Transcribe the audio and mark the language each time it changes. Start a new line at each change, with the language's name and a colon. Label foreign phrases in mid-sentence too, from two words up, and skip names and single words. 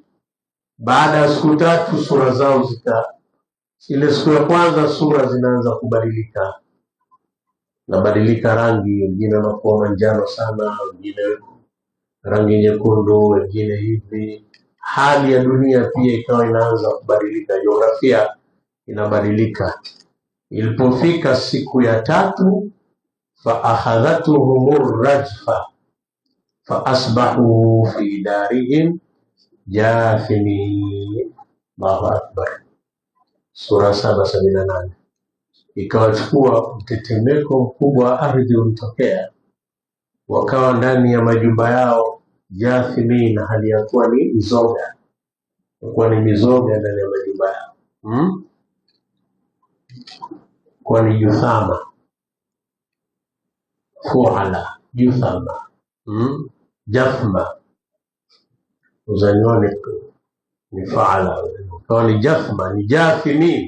Swahili: Baada ya siku 3 sura zao ile siku ya kwanza sura zinaanza kubadilika, nabadilika rangi, wengine wanakuwa manjano sana, wengine rangi nyekundu, wengine hivi. Hali ya dunia pia ikawa inaanza kubadilika, jiografia inabadilika. Ilipofika siku ya
Arabic: 3, فأخذتهم الرجفة فأصبحوا في دارهم جاثمين. الله أكبر.
Swahili: Sura 778. Ikawachukua mtetemeko mkubwa wa ardhi ulitokea, wakawa ndani ya majumba yao jathimi, na hali ya kuwa ni mizoga, kwa ni mizoga ndani ya majumba yao, kwa ni juthama, fuala, juthama, jathma, uzanione ni faala, kwa ni jathma, ni jathimi.